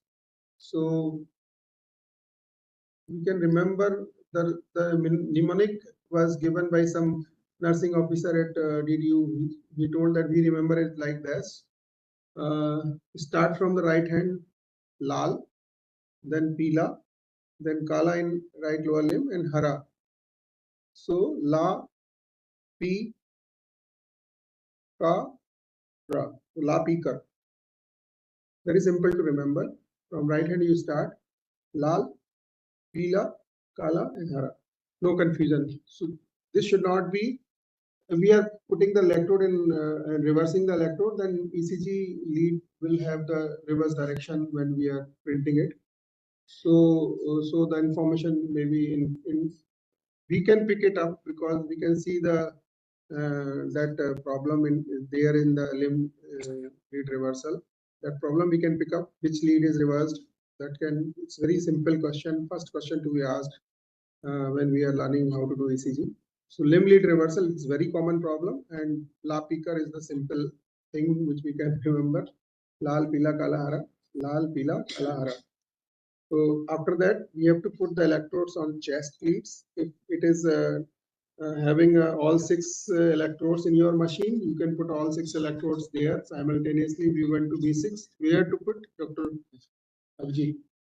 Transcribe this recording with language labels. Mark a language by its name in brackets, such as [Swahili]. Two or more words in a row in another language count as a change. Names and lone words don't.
[English] So you can remember the mnemonic was given by some nursing officer at DDU. He told that we remember it like this. Start from the right hand, lal, then pila, then kala in right lower limb, and hara. [Hindi] So ला, पी, का, रा। ला, पी, का. [English] Very simple to remember. From right hand you start [Hindi] लाल, पीला, काला, [English] and hara. No confusion. So this should not be. If we are putting the electrode in and reversing the electrode, then ECG lead will have the reverse direction when we are printing it. So the information may be in we can pick it up because we can see the problem there in the limb lead reversal. That problem we can pick up which lead is reversed. It's very simple question. First question to be asked when we are learning how to do ECG. So limb lead reversal is very common problem, and la picker is the simple thing which we can remember. [Hindi] लाल पीला काला हरा, लाल पीला काला हरा. [English] So after that we have to put the electrodes on chest leads. If it is having all 6 electrodes in your machine, you can put all 6 electrodes there simultaneously. We want to be 6. Where to put, Dr. Abhijit?